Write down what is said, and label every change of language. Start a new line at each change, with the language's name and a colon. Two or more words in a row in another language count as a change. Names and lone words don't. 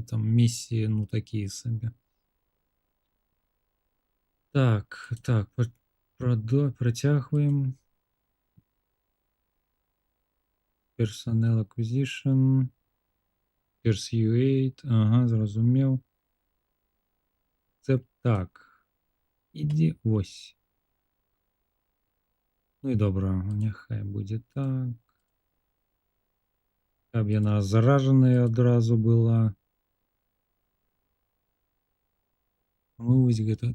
Belarusian: Там місіі, ну, такія сабе. Так, працягваем.
English: Personnel acquisition. Persuade.
Belarusian: Ага, зразумеў.
Ukrainian: Це так. Ідзі, ось.
Belarusian: Ну і добра, няхай будзе так. Каб яна заражаная адразу была. Мы вось гэта.